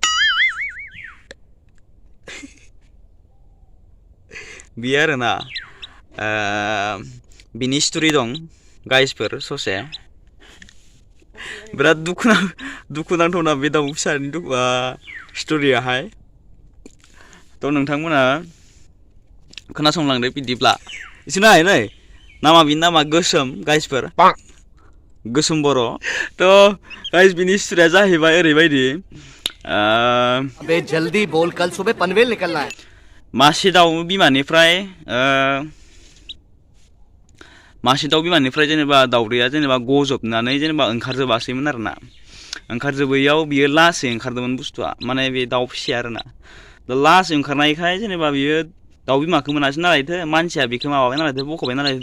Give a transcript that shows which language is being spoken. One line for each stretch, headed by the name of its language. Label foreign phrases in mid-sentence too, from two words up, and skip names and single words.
Bodo: बियो आरोना बिनि स्ट'रि दं गाइसफोर ससे बिराद दुखुनांथावना बे दाउ फिसानि स्ट'रियाहाय। नोंथांमोना खोनासंलांदो बिदिब्ला एसे नाय बिनि नामा गोसोम गाइसफोर गोसोम बर'। गाइस बिनि स्ट'रिया जाहैबाय ओरैबायदि
Hindi: अबे जल्दी बोल कल सुबह पनवेल निकलना है।
Bodo: मासे दाउ बिमानिफ्राय जेनेबा दाउदैया जेनेबा गजबनानै जेनेबा ओंखारजोबासैमोन आरोना। ओंखारजोबैयाव बियो लासै ओंखारदोंमोन बुस्थुआ, माने बे दाउ फिसाया आरोना। लासै ओंखारनायखाय जेनेबा बियो दाउ बिमाखौ मोनासै नालायथो, मानसिया बेखौ माबाबाय नालायथो, बख'बाय नालायथो।